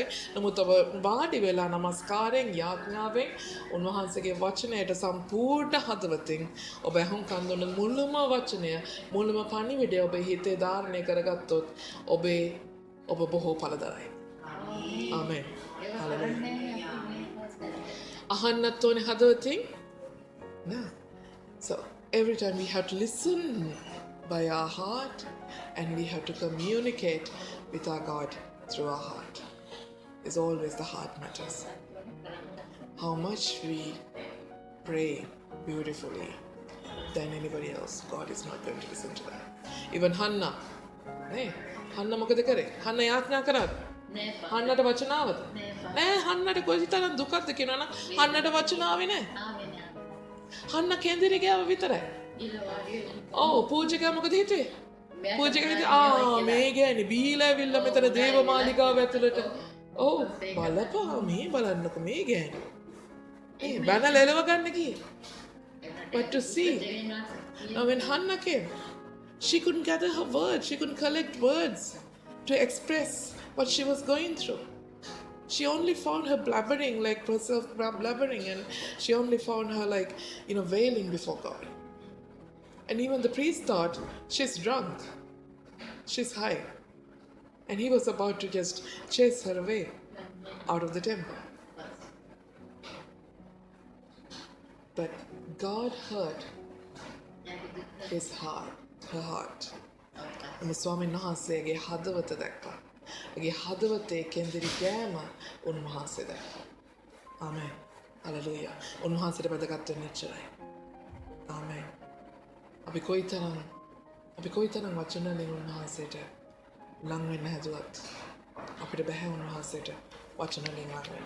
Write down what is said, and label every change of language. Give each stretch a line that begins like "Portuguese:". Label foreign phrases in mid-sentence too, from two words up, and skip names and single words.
Sinhala: නමුත් ඔබ වාඩි වෙලා නමස්කාරයෙන් යාඥාවෙන් උන්වහන්සේගේ වචනයට සම්පූර්ණ හදවතින් ඔබ අහුම්කන් දුන්න මුළුම වචනය මුළුම පණිවිඩය ඔබේ හිතේ ධාරණය කරගත්තොත් ඔබ බොහෝ පළදරයි. ආමෙන්. අහන්නත් ඕනේ හදවතින්.
English: No. So every time we have to listen by our heart and we have to communicate with our God through our heart. It's always the heart matters. How much we pray beautifully than anybody else, God is not going to listen to that.
Sinhala: Even Hannah. Nee, Hannah මොකද කරේ? Hannah යාඥා කරාද? හන්නට වචන ආවද? නෑ හන්නට කොයිතරම් දුකක්ද කියනවනම් හන්නට වචන ආවේ නෑ. හන්න කේන්දරේ ගියාම විතරයි. ඔව් පූජකයා මොකද හිතුවේ? පූජකයා හිතුවේ මේ ගෑණි බීලා ඇවිල්ලා මෙතන දේව මාලිගාව ඇතුළට. ඔව් බලපා මේ බලන්නකො මේ ගෑණි. ඒ බැනලා එලව ගන්න ගියේ.
English: But to see, now when Hannah came, she couldn't gather her words. She couldn't collect words to express what she was going through. She only found her blabbering, like herself blabbering, and she only found her like, wailing before God. And even the priest thought, she's drunk, she's high. And he was about to just chase her away out of the temple. But God heard his heart, her heart.
Sinhala: And ස්වාමීන් වහන්සේගේ හදවත දැක්කා. ඒගේ හදවතේ කෙන්දිරි ගෑම උන්වහන්සේ දැක්කා. ආමෙන්. හලෙලූයා. උන්වහන්සේට වැදගත් වෙන්නේ එච්චරයි. ආමෙන්. අපි කොයිතරම් වචන වලින් උන්වහන්සේට ලං වෙන්න හැදුවත් අපිට බෑ උන්වහන්සේට වචන වලින් ලං වෙන්න.